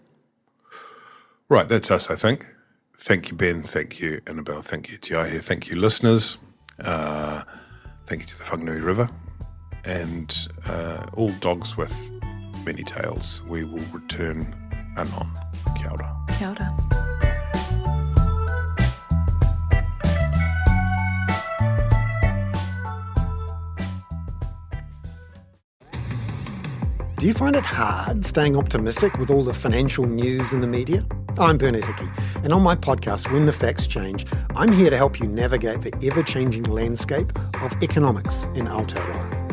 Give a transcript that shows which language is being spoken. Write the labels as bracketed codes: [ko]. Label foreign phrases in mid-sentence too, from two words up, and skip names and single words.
[en] Right, that's us, I think. Thank you, Ben. Thank you, Annabelle. Thank you, Tiahe. Thank you, listeners. Thank you to the Whanganui River. And all dogs with many tails. We will return anon. [mi] Kia ora. Kia ora. [en] Do you find it hard staying optimistic with all the financial news in the media? I'm Bernard Hickey, and on my podcast, When the Facts Change, I'm here to help you navigate the ever-changing landscape of economics in Aotearoa.